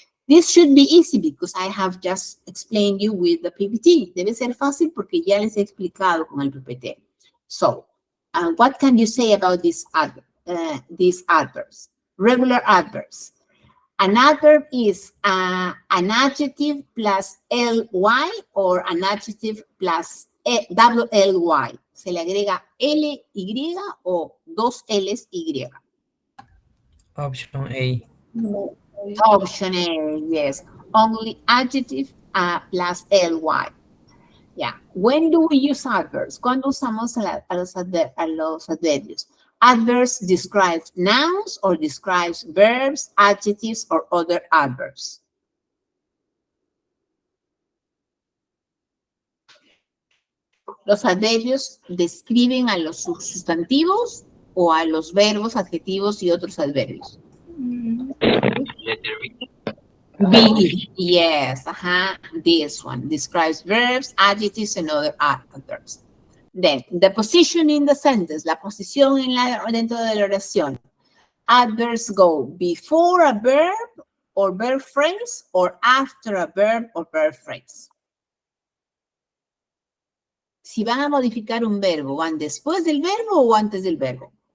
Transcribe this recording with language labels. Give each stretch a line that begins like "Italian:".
English: This should be easy because I have just explained you with the PPT.
Spanish: Debe ser fácil porque ya les he explicado con el PPT.
English: So, what can you say about these adverbs? Regular adverbs. An adverb is an adjective plus ly or an adjective plus ly.
Spanish: Se le agrega ly o dos l's y.
English: Option A. Option A, yes. Only adjective plus ly. Yeah. When do we use adverbs?
Spanish: ¿Cuándo usamos a los adverbios?
English: Adverbs describes nouns or describes verbs, adjectives, or other adverbs.
Spanish: Los adverbios describen a los sustantivos o a los verbos, adjetivos y otros adverbios.
English: B, yes, this one describes verbs, adjectives, and other adverbs. Then, the position in the sentence,
Spanish: la posición dentro de la oración.
English: Adverbs go before a verb or verb phrase or after a verb or verb phrase.
Spanish: Si van a modificar un verbo, ¿van después del verbo o antes del verbo?